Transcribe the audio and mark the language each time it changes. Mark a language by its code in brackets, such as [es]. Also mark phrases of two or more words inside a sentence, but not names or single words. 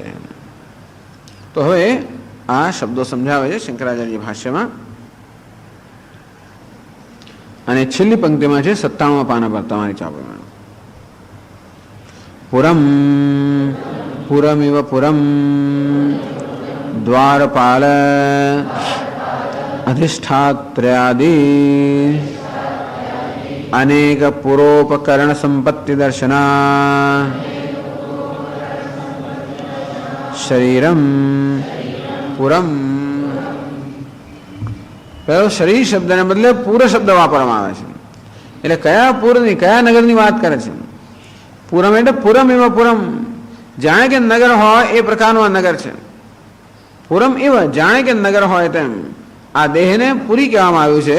[gu] તો હવે આ શબ્દો સમજાવે છે શંકરાચાર્ય ભાષ્યમાં, અને છેલ્લી પંક્તિમાં છે 97 પાના પર તમારી ચાપમાં. [sa] पुरम पुरमिव पुरम द्वारपाल अधिष्ठात्र्यादि अनेक पुरोपकरण संपत्ति दर्शना शरीरम पुरम। [gu] પહેલો શરીર શબ્દને બદલે પૂર શબ્દ વાપરવામાં આવે છે. એટલે કયા પૂરની કયા નગરની વાત કરે છે? પૂરમ એટલે પુરમ એવા પુરમ, જાણે કે નગર હોય એ પ્રકારનું આ નગર છે. પુરમ એવા જાણે કે નગર હોય તેમ આ દેહને પૂરી કહેવામાં આવ્યું છે.